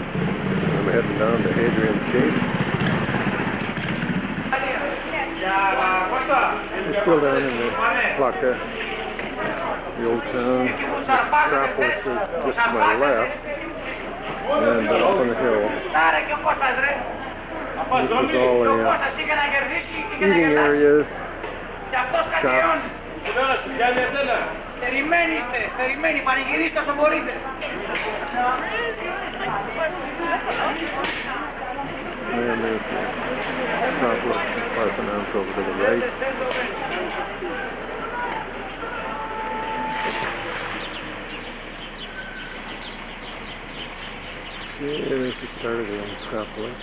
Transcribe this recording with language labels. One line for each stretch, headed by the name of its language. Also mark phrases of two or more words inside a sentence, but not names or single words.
English: And we're heading down to Hadrian's Gate. We're still down in the Platka, the old town. The Acropolis is just to my left, and up on the hill. This is all the eating areas, shops.
Greek: Στερημένοι είστε, στερημένοι, πανηγυρίστε όσο μπορείτε.
English: And there's the Acropolis and Parthenon over to the right. Here is the start of the Acropolis.